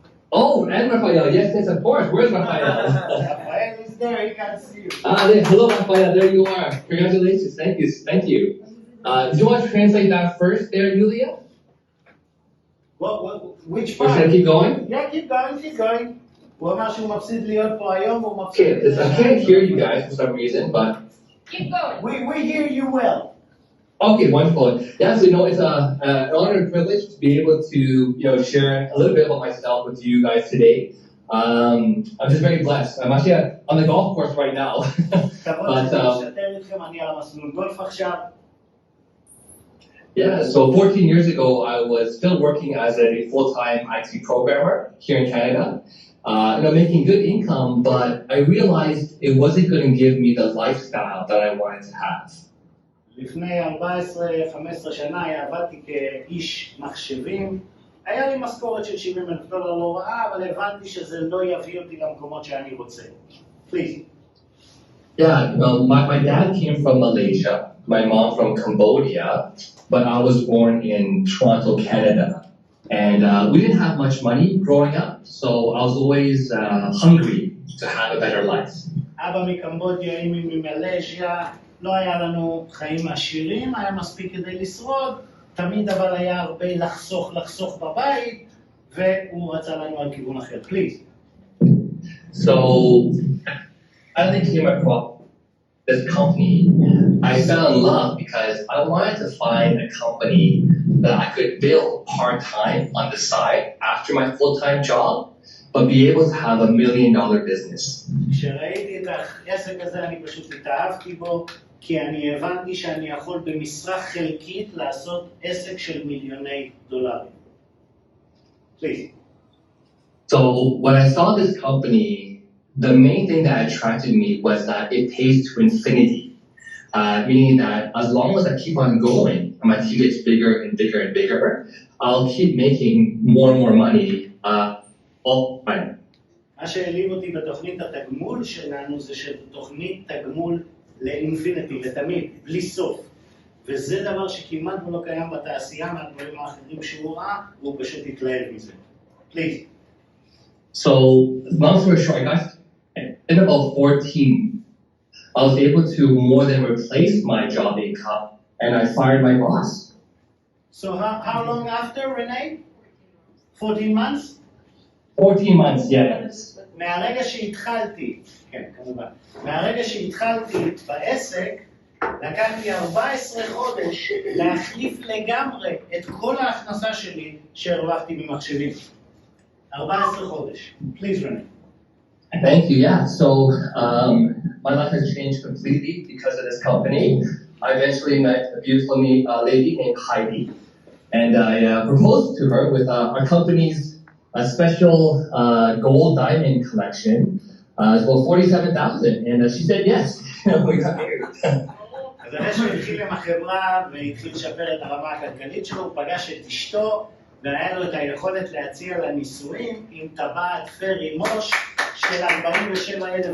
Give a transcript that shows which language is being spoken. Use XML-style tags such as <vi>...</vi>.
<en>Oh, and Rafael, yes, of course. Where's Rafael? Rafael is there, he can't see you. Hello, Rafael, there you are. Congratulations, thank you. Do you want to translate that first there, Yulia? Which Or part? should I keep going? Yeah, keep going.</en> <he>הוא אמר שהוא מפסיד להיות פה היום, הוא</he> <en>Okay,</en> <he>מפסיד...</he> <en>I can't hear you guys for some reason, but... Keep going. We hear you well. Okay, wonderful. Yeah, so it's an honor and privilege to be able to share a little bit about myself with you guys today. I'm just very blessed. I'm actually on the golf course right now.</en> <he>כבוד לשתף איתכם, אני על המסלול גולף עכשיו.</he> <en>Yeah, so 14 years ago, I was still working as a full-time IT programmer here in Canada. Making good income, but I realized it wasn't going to give me the lifestyle that I wanted to have.</en> <he>לפני 14-15 שנה עבדתי כאיש מחשבים. היה לי משכורת של $70,000 לא רעה, אבל הבנתי שזה לא יביא אותי למקומות שאני רוצה.</he> <en>Please. Yeah, my dad came from Malaysia, my mom from Cambodia, but I was born in Toronto, Canada. And we didn't have much money growing up, so I was always hungry to have a better life.</en> <he>אבא מקמבודיה, אמי ממלזיה, לא היה לנו חיים עשירים, היה מספיק כדי לשרוד, תמיד אבל היה הרבה לחסוך בבית, והוא רצה לנו על כיוון אחר.</he> <en>Please. So, as I came across this company, I fell in love because I wanted to find a company that I could build part-time on the side after my full-time job, but be able to have $1 million business.</en> <he>כשראיתי את העסק הזה אני פשוט התאהבתי בו, כי אני הבנתי שאני יכול במשרה חלקית לעשות עסק של מיליוני דולרים.</he> <en>Please. So when I saw this company, the main thing that attracted me was that it pays to infinity. Meaning that as long as I keep on going and my team gets bigger and bigger and bigger, I'll keep making more and more money all the time.</en> <he>מה שהעליב אותי בתוכנית התגמול שלנו זה שתוכנית תגמול לאינפיניטי, לתמיד, בלי סוף. וזה דבר שכמעט לא קיים בתעשייה מהדברים האחרים שהוא ראה, והוא פשוט התלהב מזה.</he> <en>Please. So, long story short, I got in about 14. I was able to more than replace my job income, and I fired my boss. So how long after, Renee? 14 months? 14 months, yes.</en> <he>מהרגע שהתחלתי, כן, כמובן, מהרגע שהתחלתי בעסק, לקחתי 14 חודש להחליף לגמרי את כל ההכנסה שלי שהרווחתי ממחשבים. 14 חודש.</he> <en>Please,</en> <he>Renee.</he> <en>Thank you, yeah. So, my life has changed completely because of this company. I eventually met a beautiful lady named Heidi, and I proposed to her with our company's special gold diamond collection. It's about $47,000, and she said yes. We got married.</en> <he>אז אחרי שהוא התחיל עם החברה והתחיל לשפר את הרמה הכלכלית שלו, הוא פגש את אשתו והיה לו את היכולת להציע לה נישואים עם טבעת פרי מוש של $47,000.</he>